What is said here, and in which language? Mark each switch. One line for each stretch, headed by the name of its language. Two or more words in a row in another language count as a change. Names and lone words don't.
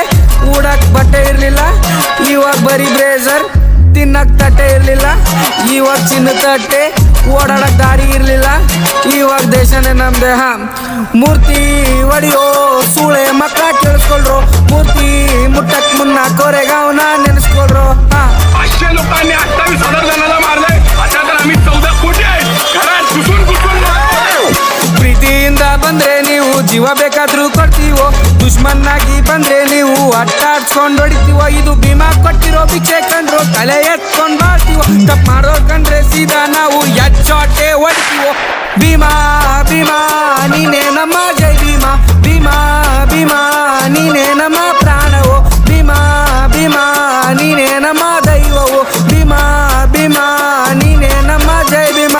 Kannada: ಉಡಕ್ ಬಟ್ಟೆ ಇರಲಿಲ್ಲ, ಇವಾಗ ಬರೀ ಬ್ರೇಸರ್. ತಿನ್ನಕ್ ತಟ್ಟೆ ಇರಲಿಲ್ಲ, ಇವಾಗ ಚಿನ್ನ ತಟ್ಟೆ. ಓಡಾಡಕ್ ದಾರಿ ಇರಲಿಲ್ಲ, ಇವಾಗ ದೇಶನೇ ನಮ್ದೆ. ಮೂರ್ತಿ ಒಡಿಯೋ ಸೂಳೆ ಮಕ್ಕಳ ಕೇಳಿಸ್ಕೊಳ್ರು, ಮೂರ್ತಿ ಮುಟ್ಟಕ್ ಮುನ್ನ ಕೋರೆಗಾವ್ನ ನೆನೆಸ್ಕೊಳ್ರು.
Marathi: पाचशे लोकांनी 28,000 जणांना मारलंय. आता तर आम्ही 14 कोटी आहे. घरात घुसून
Kannada: ಪ್ರೀತಿಯಿಂದ ಬಂದ್ರೆ ನೀವು ಜೀವ ಬೇಕಾದ್ರೂ ಕೊಡ್ತೀವೋ, ದುಶ್ಮನ್ನಾಗಿ ಬಂದ್ರೆ ನೀವು ಅಟ್ಟಾಡ್ಸ್ಕೊಂಡ್ ಹೊಡಿತೀವೋ. ಇದು ಭೀಮಾ ಕೊಟ್ಟಿರೋ ಭಿಕ್ಷೆ ಕಂಡ್ರು ತಲೆ ಎತ್ಕೊಂಡ್ ಬಾಳ್ತೀವೋ. ತಪ್ಪು ಮಾಡೋ ಕಂಡ್ರೆ ಸೀದಾ ನಾವು ಎಚ್ಚೋಟೆ ಹೊಡಿತೀವೋ. ಭೀಮಾ ಭೀಮಾ ನೀನೇ ನಮ್ಮ ಜೈ ಭೀಮಾ ಭೀಮಾ ಭೀಮಾ ನೀನೇ ನಮ್ಮ ಪ್ರಾಣವೋ ಭೀಮಾ ಭೀಮಾ ನೀನೇ ನಮ್ಮ ದೈವವೋ ಭೀಮಾ ಭೀಮಾ ನೀನೇ ನಮ್ಮ ಜೈ ಭೀಮಾ.